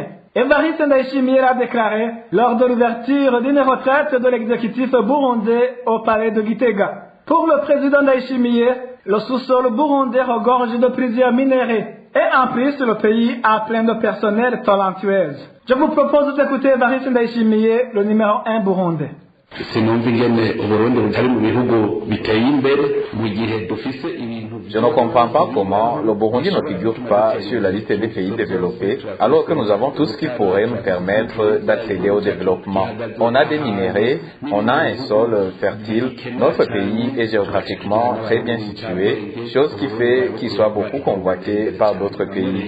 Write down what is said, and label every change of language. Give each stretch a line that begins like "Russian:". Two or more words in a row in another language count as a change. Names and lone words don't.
French: Evariste Ndayishimiye a déclaré lors de l'ouverture d'une retraite de l'exécutif burundais au palais de Gitega. Pour le président Ndayishimiye, le sous-sol burundais regorge de plusieurs minerais. Et en plus, le pays a plein de personnel talentueux. Je vous propose d'écouter Evariste Ndayishimiye, le numéro 1 burundais.
Rundi: sinumva ingene uburundi butari mu bihugu biteye imbere mu gihe dufise ibintu
French: Je ne comprends pas comment le Burundi ne figure pas sur la liste des pays développés, alors que nous avons tout ce qui pourrait nous permettre d'accéder au développement. On a des minéraux, on a un sol fertile, notre pays est géographiquement très bien situé, chose qui fait qu'il soit beaucoup convoité par d'autres pays.